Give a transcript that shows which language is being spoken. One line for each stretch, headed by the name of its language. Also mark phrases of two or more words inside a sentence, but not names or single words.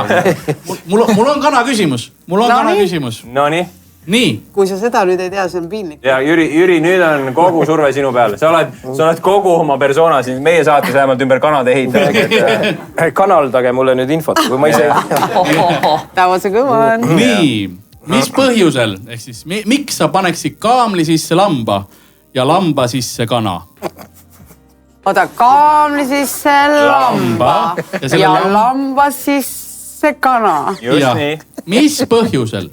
Estonian: Mul on kana küsimus. No nii. Nii. Kui sa seda nüüd ei tea, see on piinlik. Ja Jüri, nüüd on kogu surve sinu peale. Sa oled kogu oma persona siin meie saates vähemalt ümber kanade ehitaja. Kanaldage mulle nüüd infot, kui ma ise ei tea.
English: That was a good one.
Estonian: Nii. Mis põhjusel? Ehk siis, miks sa paneksid kaamli sisse lamba ja lamba sisse kana? Oota, kaamli sisse lamba ja lamba sisse kana. Just nii. Mis põhjusel?